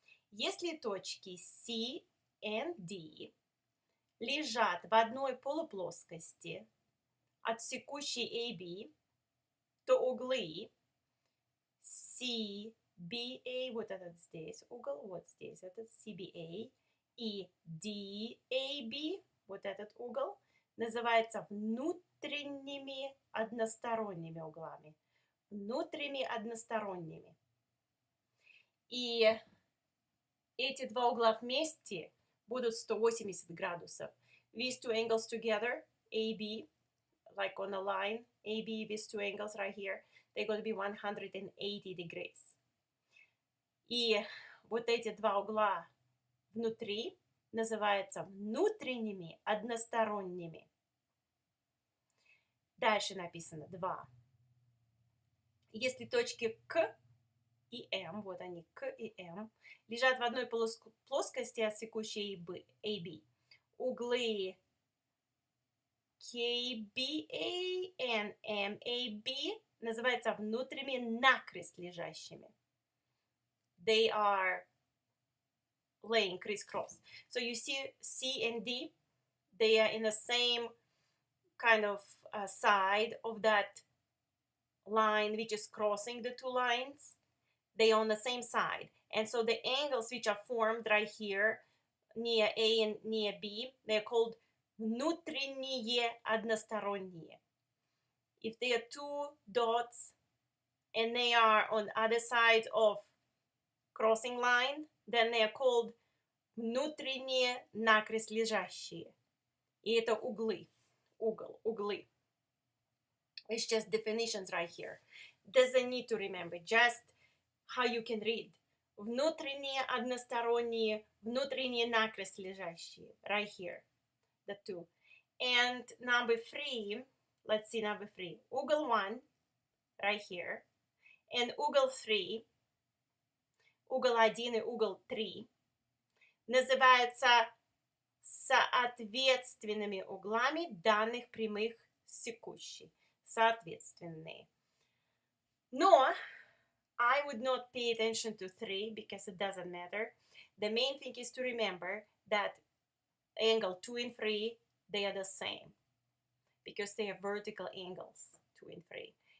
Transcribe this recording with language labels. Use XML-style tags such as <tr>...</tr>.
<ru>Если точки C и D лежат в одной полуплоскости от секущей AB, то углы CBA, вот этот здесь угол, вот здесь этот CBA, и DAB, вот этот угол, называется внутренними односторонними углами. Внутренними односторонними. И эти два угла вместе будут 180 градусов.</ru> <en>These two angles together, AB, like on a line, AB, these two angles right here, they're going to be 180 degrees.</en> <ru>И вот эти два угла внутри называются внутренними односторонними. Дальше написано 2. Если точки К и М, вот они, К и М, лежат в одной плоскости от секущей AB, углы KBA и MAB называются внутренними накрест лежащими.</ru> <en>They are laying crisscross. So you see C and D, they are in the same kind of side of that line which is crossing the two lines. They are on the same side. And so the angles which are formed right here near A and near B, they're called</en> <ru>внутренние односторонние.</ru> <en>If they are two dots and they are on other side of crossing line, then they are called</en> <ru>внутренние накрест лежащие. И это углы. Углы.</ru> <en>It's just definitions right here. Doesn't need to remember, just how you can read.</en> <ru>Внутренние односторонние, внутренние накрест лежащие.</ru> <en>Right here. The two. And number 3, let's see number 3.</en> <ru>Угол 1,</ru> <en>right here. And</en> <ru>угол 3, угол 1 и угол 3 называются соответственными углами данных прямых секущей. Соответственные. Но</ru> <en>I would not pay attention to 3 because it doesn't matter. The main thing is to remember that angle 2 and 3, they are the same because they are vertical angles, 2 and 3.</en>